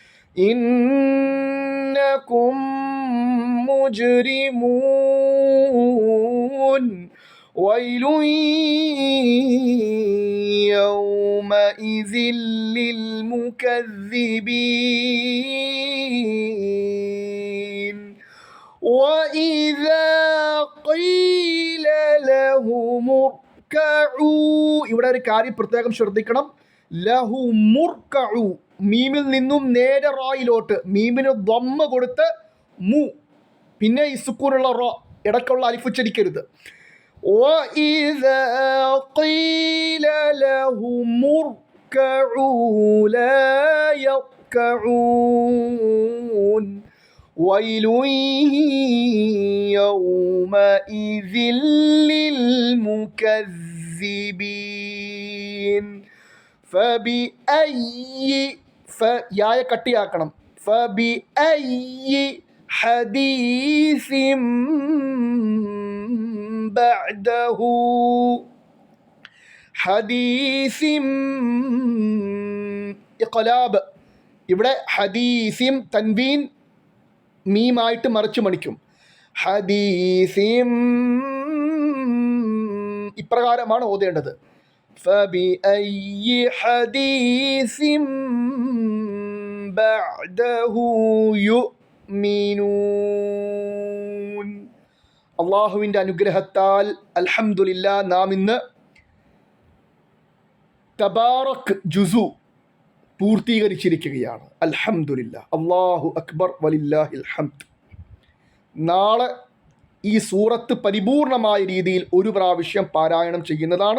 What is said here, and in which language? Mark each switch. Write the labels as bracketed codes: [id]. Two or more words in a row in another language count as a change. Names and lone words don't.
[ar] إنكم مجرمون ويل يومئذ للمكذبين وإذا قيل لهم اركعوا. [ml] ഇവിടെ ഒരു കാര്യം പ്രത്യേകം ശ്രദ്ധിക്കണം. ലഹുമുർകഉ മീമിൽ നിന്നും നേരെ റായിലോട്ട് മീമിന് ദമ്മ കൊടുത്ത് മു, പിന്നെ ഈ സുക്കൂനുള്ള റ, ഇടയ്ക്കുള്ള അലിഫ് ഉച്ചരിക്കരുത്. [ar] وَإِذَا قِيلَ لَهُمُ ارْكَعُوا لَا يَرْكَعُونَ وَيْلٌ يَوْمَئِذٍ لِلْمُكَذِّبِينَ [ml] യായ കട്ടിയാക്കണം. [ar] فَبِأَيِّ حَدِيثٍ بَعْدَهُ حديثٍ إقلاب. [ml] ഇവിടെ ഹദീസിം തൻവീൻ മീമായിട്ട് മറിച്ച് മണിക്കും. ഹദീസിം ഇപ്രകാരമാണ് ഓതേണ്ടത്. [ar] فبأي حديث بعده يؤمنون. [ml] അള്ളാഹുവിൻ്റെ അനുഗ്രഹത്താൽ അൽഹംദുലില്ലാ നാം ഇന്ന് തബാറക് ജുസു പൂർത്തീകരിച്ചിരിക്കുകയാണ്. [ar] الحمد لله، الله أكبر ولله الحمد. [ml] നാളെ ഈ സൂറത്ത് പരിപൂർണമായ രീതിയിൽ ഒരു പ്രാവശ്യം പാരായണം ചെയ്യുന്നതാണ്.